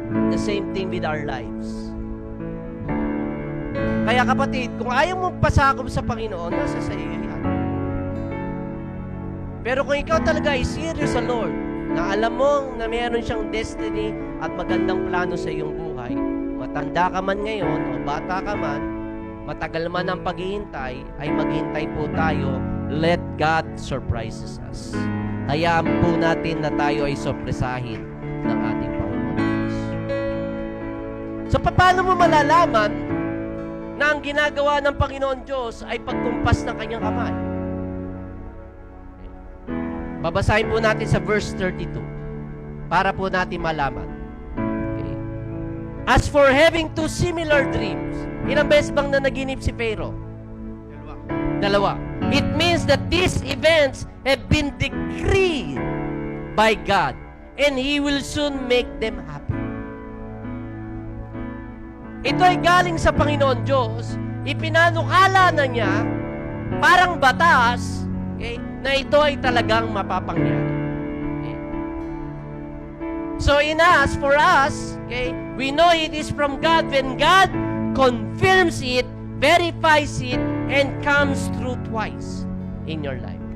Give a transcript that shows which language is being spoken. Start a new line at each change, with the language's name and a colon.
English: The same thing with our lives.
Filipino: Kaya kapatid, kung ayaw mo pasakop sa Panginoon, nasa sa iyo yan. Pero kung ikaw talaga ay serious sa Lord, na alam mo na meron siyang destiny at magandang plano sa iyong buhay, matanda ka man ngayon o bata ka man, matagal man ang paghihintay, ay maghintay po tayo.
English: Let God surprises us.
Filipino: Hayaan po natin na tayo ay sorpresahin ng ating Panginoon Diyos. So, paano mo malalaman na ang ginagawa ng Panginoon Diyos ay pagkumpas ng kanyang kamay? Babasahin po natin sa verse 32 para po natin malaman. Okay.
English: As for having two similar dreams,
Filipino: ilang beses bang nanaginip si Pharaoh? Dalawa.
English: It means that these events have been decreed by God and He will soon make them happen.
Filipino: Ito ay galing sa Panginoon Diyos, ipinanukala na niya, parang batas, okay, na ito ay talagang mapapangyari. Okay.
English: So for us, okay, we know it is from God when God confirms it, verifies it, and comes through twice in your life.